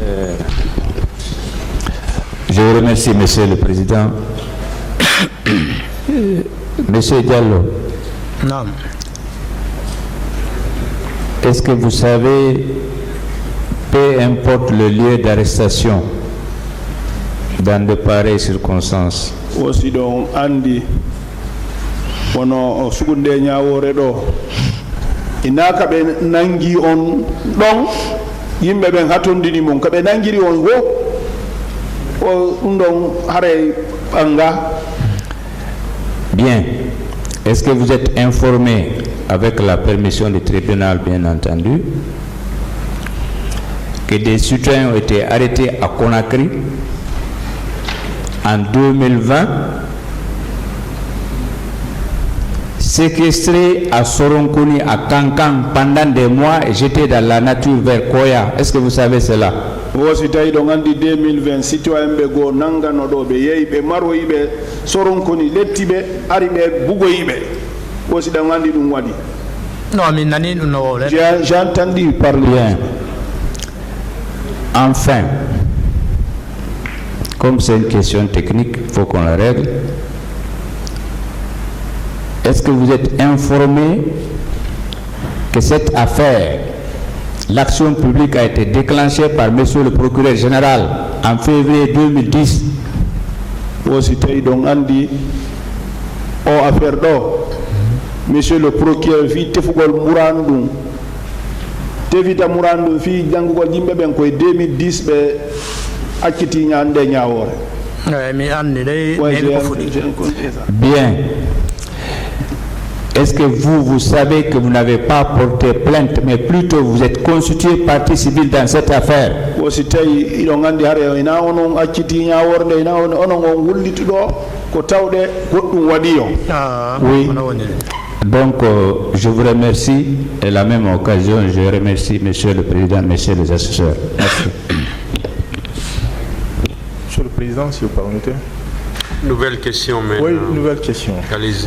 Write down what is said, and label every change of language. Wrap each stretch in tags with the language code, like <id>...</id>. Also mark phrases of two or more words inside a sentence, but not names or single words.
<fr>Je vous remercie, Monsieur le Président. Monsieur Diallo. Non. Est-ce que vous savez, peu importe le lieu d'arrestation, dans de pareilles circonstances,</fr> <ff>aussi donc andi wono sugunde ñawore ɗo ina kaɓe nangi on ɗon yimɓe ɓen hatondini mum kaɓe nangiri on wo o ɗum ɗon haare ɓanga.</ff> <fr>Bien. Est-ce que vous êtes informé, avec la permission du tribunal bien entendu, que des citoyens ont été arrêtés à Conakry en 2020, séquestrés à Soronkoni, à Kankan pendant des mois et jetés dans la nature vers Koya? Est-ce que vous savez cela?</fr> <ff>wosi tawi ɗo gandi 2020 citoyen ɓe goo nangano ɗo ɓe yeeyi ɓe maroyiɓe Soronkoni lettiɓe ari ɓe bugoyiɓe wosi ɗo gandi ɗum waɗi. Non, min nani ɗum no wowle.</ff> <fr>J'ai entendu parler. Bien. Enfin, comme c'est une question technique, il faut qu'on la règle. Est-ce que vous êtes informé que cette affaire, l'action publique a été déclenchée par monsieur le procureur général en février 2010?</fr> <ff>Aussi tawi ɗon andi o affaire ɗo</ff> <fr>monsieur le procureur</fr> <ff>fi tefugol murandu ɗum tefita murandu ɗum fi janngugol yimɓe ɓen koye 2010 ɓe acciti ñande ñawore. mi andi dey</ff> <fr>Bien. Est-ce que vous savez que vous n'avez pas porté plainte, mais plutôt vous êtes constitué partie civile dans cette affaire?</fr> <ff>Aussi tawi iɗon andi haare ina onon acciti ñaworde ina onon on wulliti ɗo ko tawɗe goɗɗum waɗi o.</ff> <fr>Oui. Donc, je vous remercie. Et à la même occasion, je remercie Monsieur le Président, Messieurs les assesseurs. Merci. Monsieur le Président, si vous permettez. Nouvelle question maintenant. Oui, nouvelle question. Allez-y.</fr>